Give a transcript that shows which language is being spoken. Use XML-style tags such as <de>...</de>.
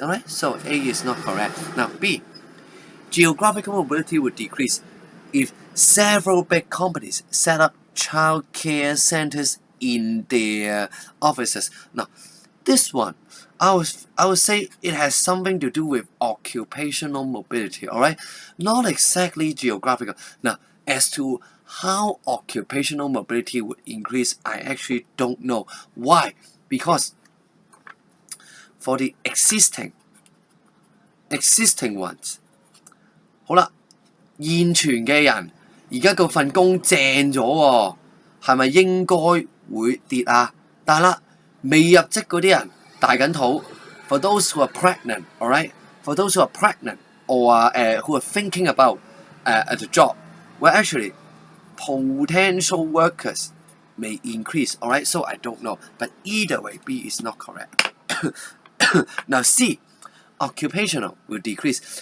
<en>Alright, so A is not correct. Now B, geographical mobility would decrease if several big companies set up child care centers in their offices. Now, this one, I would say it has something to do with occupational mobility, alright? Not exactly geographical. Now, as to how occupational mobility would increase, I actually don't know. Why? Because for the existing ones,</en> <yue>好啦，現存嘅人而家嗰份工正咗喎，係咪應該會跌啊？但係啦，未入職嗰啲人大緊肚。</yue> <en>For those who are pregnant, alright? For those who are pregnant or who are thinking about the job, well, actually, potential workers may increase, alright? So I don't know, but either way, B is not correct. Now C, occupational will decrease.</en>